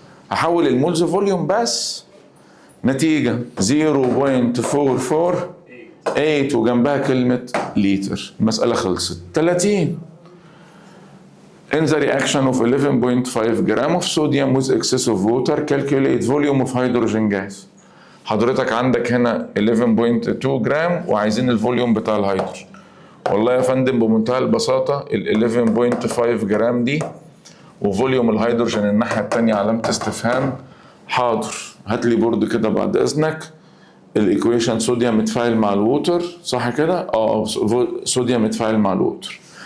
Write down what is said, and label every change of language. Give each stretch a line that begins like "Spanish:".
Arabic: هحول المولز فوليوم بس. نتيجة 0.44 وجنبها كلمة لتر، المسألة خلصت.
English: 30 In the reaction of 11.5 gram of sodium with excessive water, calculate volume of hydrogen gas.
Arabic: حضرتك عندك هنا 11.2 جرام وعايزين الفوليوم بتاع الهيدروجين. والله يا فندم بمنتهى البساطة ال 11.5 جرام دي وفوليوم الهيدروجين الناحية التانية علامة استفهام. حاضر، هات لي بورد كده بعد اذنك. الايكويشن صوديوم متفاعل مع الووتر، صح كده؟ صوديوم متفاعل مع الووتر.